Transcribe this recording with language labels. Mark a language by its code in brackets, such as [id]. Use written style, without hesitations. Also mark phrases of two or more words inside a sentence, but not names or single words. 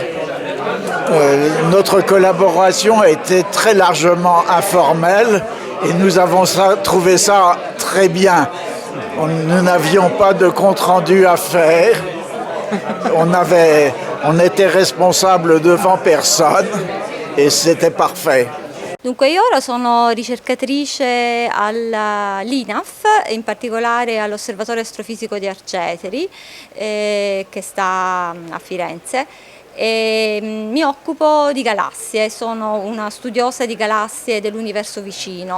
[fr] Notre collaboration a été très largement informelle et nous avons trouvé ça très bien. Nous n'avions pas de compte-rendu à faire. On était responsable devant personne et c'était parfait. [it] Dunque io ora sono ricercatrice all'INAF, in particolare all'Osservatorio Astrofisico di Arcetri, che sta a Firenze. E mi occupo di galassie, sono una studiosa di galassie dell'universo vicino.